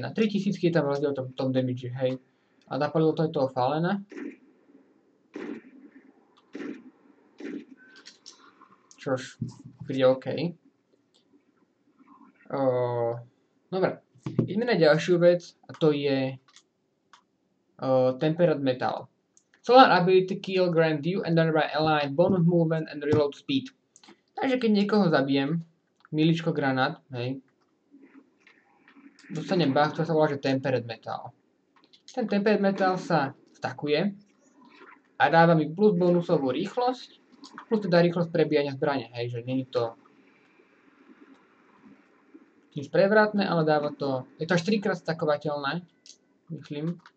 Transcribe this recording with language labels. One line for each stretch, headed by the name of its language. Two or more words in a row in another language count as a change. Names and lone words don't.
Slovak: 3000 je tam rozdiel v tom damage, hej. A napalilo to aj toho Falena. Čož príde OK. Dobre, ideme na ďalšiu vec a to je Tempered Metal.
English: Solar ability kill grant you and nearby ally bonus movement and reload speed.
Slovak: Takže keď niekoho zabijem, miličko granát, hej, dostanem buff, ktorý sa volá, že Tempered Metal. Ten Tempered Metal sa stakuje a dáva mi plus bonusovú rýchlosť, plus teda rýchlosť prebíjania zbrane, hej, že nie je to nič prevratné, ale dáva to, je to až 3-krát stakovateľné, myslím.